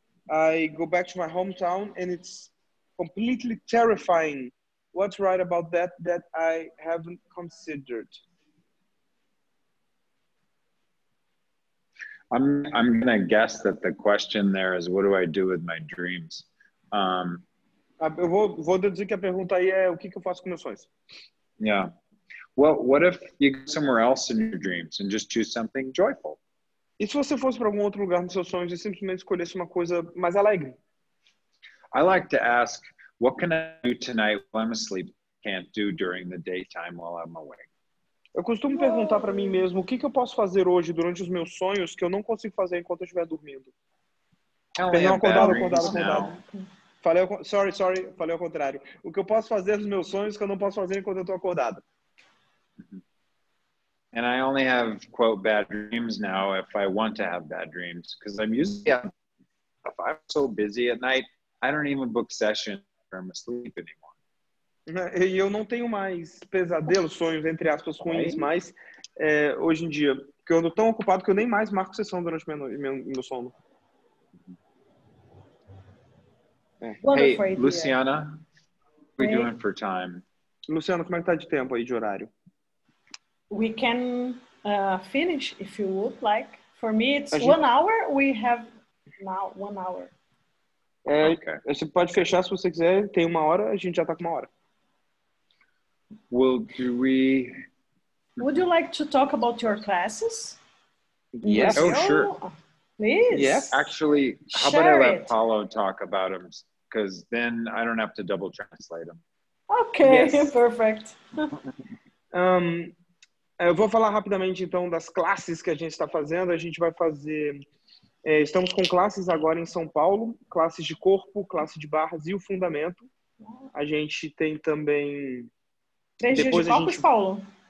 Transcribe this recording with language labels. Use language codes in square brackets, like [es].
[en] I go back to my hometown, and it's completely terrifying. What's right about that I haven't considered? I'm gonna guess that the question there is, what do I do with my dreams? [pt] Eu vou deduzir que a pergunta aí é o que eu faço com meus sonhos. [en] Yeah. Well, what if you go somewhere else in your dreams and just choose something joyful? [pt] E se você fosse para algum outro lugar nos seus sonhos e simplesmente escolhesse uma coisa mais alegre? [en] I like to ask, what can I do tonight while I'm asleep? Can't do during the daytime while I'm awake. [pt] Eu costumo perguntar para mim mesmo o que eu posso fazer hoje durante os meus sonhos que eu não consigo fazer enquanto eu estiver dormindo. [en] I only [pt] Perdão, [en] have bad [pt] acordado. [en] dreams now. [pt] Falei ao contrário. O que eu posso fazer nos meus sonhos que eu não posso fazer enquanto eu estou acordado. [en] And I only have, quote, bad dreams now if I want to have bad dreams. Because I'm usually, if I'm so busy at night, I don't even book sessions or I'm asleep anymore. [pt] E eu não tenho mais pesadelos, sonhos, entre aspas, ruins, mas hoje em dia, porque eu ando tão ocupado que eu nem mais marco sessão durante meu sono. [en] Hey, Luciana, what are we doing for time? [pt] Luciana, como é que tá de tempo aí, de horário? [en] We can finish if you would like. For me, it's 1 hour. We have now 1 hour. Okay. [pt] Você pode fechar se você quiser. Tem 1 hora, a gente já tá com 1 hora. [en] Well, Would you like to talk about your classes? Yes. Oh, sure. Please. Yes. Actually, how about I let Paulo talk about them? Because then I don't have to double translate them. Okay, Yes. Perfect. [pt] Eu vou falar rapidamente, então, das classes que a gente está fazendo. A gente vai fazer... estamos com classes agora em São Paulo. Classes de corpo, classe de barras e o fundamento. A gente tem também... 3 dias de corpos, Paulo?